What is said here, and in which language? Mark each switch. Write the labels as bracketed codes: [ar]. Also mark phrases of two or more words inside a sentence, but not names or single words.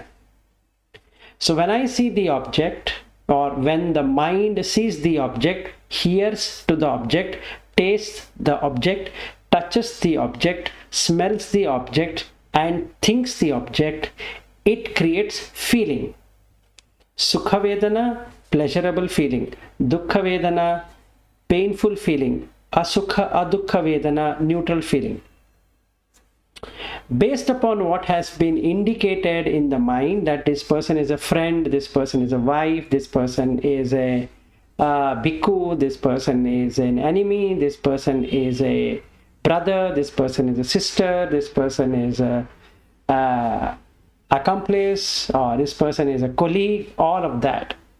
[en] So when I see the object, or when the mind sees the object, hears to the object, tastes the object, touches the object, smells the object, and thinks the object, it creates feeling. [pi] Sukha Vedana, [en] pleasurable feeling. [pi] Dukkha Vedana, [en] painful feeling. [pi] Asukha Adukkha Vedana, [en] neutral feeling. Based upon what has been indicated in the mind, that this person is a friend, this person is a wife, this person is a bhikkhu, this person is an enemy, this person is a brother, this person is a sister, this person is a accomplice, or this person is a colleague, all of that.